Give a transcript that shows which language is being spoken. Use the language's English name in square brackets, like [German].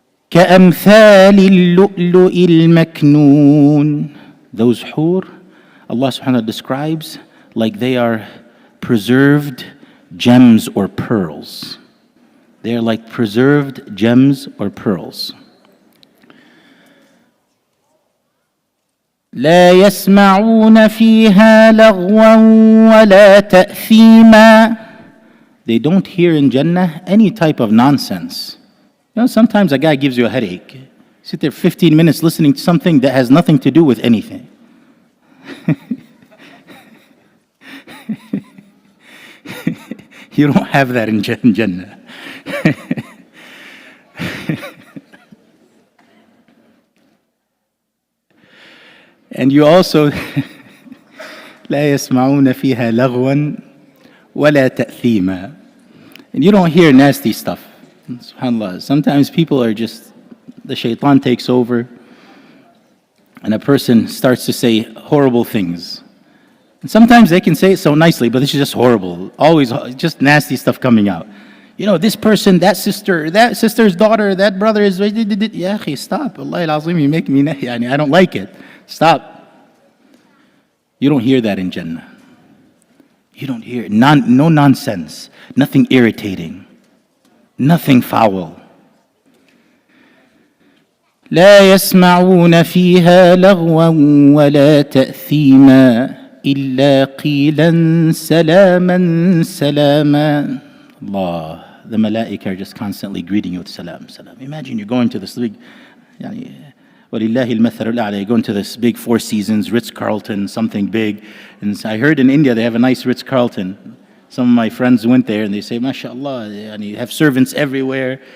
[Arabic] كَأَمْثَالِ اللُّؤْلُؤِ الْمَكْنُونَ. [English] Those hur, Allah subhanahu wa ta'ala describes like they are preserved gems or pearls. They are like preserved gems or pearls. [Arabic] لا يسمعون فيها لغوا ولا تأثيما. [English] They don't hear in Jannah any type of nonsense. Sometimes a guy gives you a headache. Sit there 15 minutes listening to something that has nothing to do with anything. You don't have that in Jannah. And you also [Arabic] لا يسمعون فيها لغوا ولا تأثيما. [English] And you don't hear nasty stuff. SubhanAllah. Sometimes people are just, the shaitan takes over and a person starts to say horrible things. And sometimes they can say it so nicely, but it's just horrible. Always just nasty stuff coming out. This person, that sister's daughter, that brother is... Ya akhi, stop. Wallahi al-azim, you make me... I don't like it. Stop. You don't hear that in Jannah. You don't hear it. No nonsense. Nothing irritating. Nothing foul. [Arabic] لا يسمعون فيها لغوا ولا تأثيما إلا قيلا سلاما سلاما. [English] Allah, the malaika are just constantly greeting you with salam, salam. Imagine you're going to this big, [Arabic] وَلِلَّهِ الْمَثَلُ الْأَعْلَى, [English] you're going to this big Four Seasons, Ritz-Carlton, something big. And I heard in India they have a nice Ritz-Carlton. Some of my friends went there and they say, MashaAllah, and you have servants everywhere.